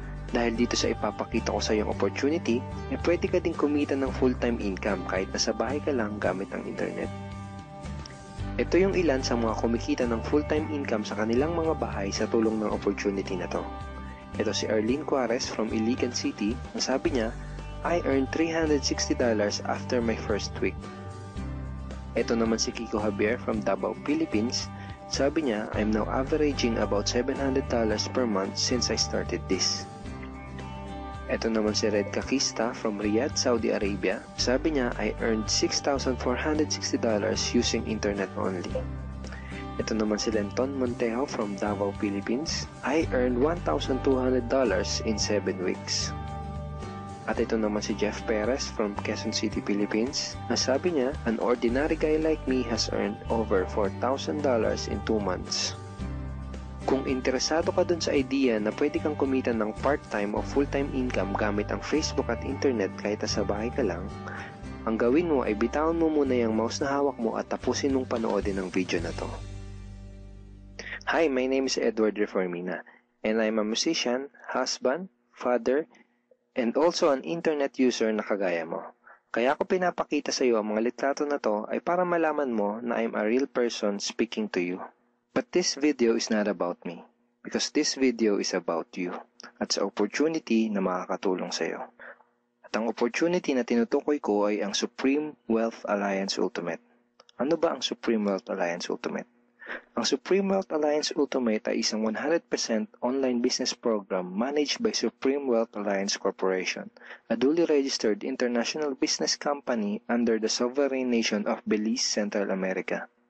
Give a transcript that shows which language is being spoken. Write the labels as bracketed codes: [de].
[tl] Dahil dito sa ipapakita ko sa iyong opportunity, pwede ka din kumita ng full-time income kahit nasa bahay ka lang gamit ang internet. Ito yung ilan sa mga kumikita ng full-time income sa kanilang mga bahay sa tulong ng opportunity na to. Ito si Arlene Juarez from Iligan City. Ang sabi niya, [en] I earned $360 after my first week. [tl] Ito naman si [en] Kiko Javier from Davao, Philippines. [tl] Sabi niya, [en] I'm now averaging about $700 per month since I started this. [tl] Ito naman si [en] Red Kakista from Riyadh, Saudi Arabia. [tl] Sabi niya, [en] I earned $6,460 using internet only. [tl] Ito naman si [en] Lenton Montejo from Davao, Philippines. I earned $1,200 in 7 weeks. [tl] At ito naman si Jeff Perez from Quezon City, Philippines. [en] Sabi niya, an ordinary guy like me has earned over $4,000 in 2 months. [tl] Kung interesado ka dun sa idea na pwede kang kumita ng part-time o full-time income gamit ang Facebook at internet kahit sa bahay ka lang, ang gawin mo ay bitawan mo muna yung mouse na hawak mo at tapusin mong panoodin ang video na to. [en] Hi, my name is Edward Reformina, and I'm a musician, husband, father, and also an internet user [tl] na kagaya mo. Kaya ako pinapakita sa iyo ang mga litrato na to ay para malaman mo na [en] I'm a real person speaking to you. But this video is not about me, because this video is about you [tl] at sa opportunity na makakatulong sa iyo. At ang opportunity na tinutukoy ko ay ang Supreme Wealth Alliance Ultimate. Ano ba ang Supreme Wealth Alliance Ultimate? Ang [en] Supreme Wealth Alliance Ultimate [tl] ay isang [en] 100% online business program managed by Supreme Wealth Alliance Corporation, a duly registered international business company under the sovereign nation of Belize, Central America.